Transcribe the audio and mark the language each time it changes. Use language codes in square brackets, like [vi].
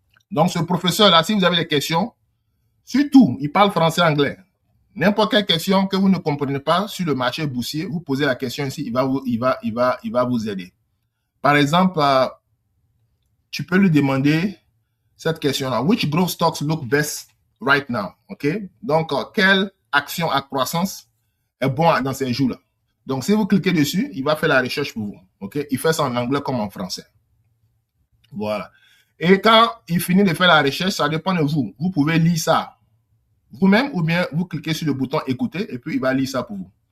[fr] Donc, ce professeur-là, si vous avez des questions, surtout, il parle français-anglais. N'importe quelle question que vous ne comprenez pas sur le marché boursier, vous posez la question ici, il va vous aider. Par exemple, tu peux lui demander cette question-là. [en] Which growth stocks look best right now? OK? [fr] Donc, quelle action à croissance est bon dans ces jours-là? Donc, si vous cliquez dessus, il va faire la recherche pour vous. OK? Il fait ça en anglais comme en français. Voilà. Et quand il finit de faire la recherche, ça dépend de vous. Vous pouvez lire ça vous-même ou bien vous cliquez sur le bouton écouter et puis il va lire ça pour vous.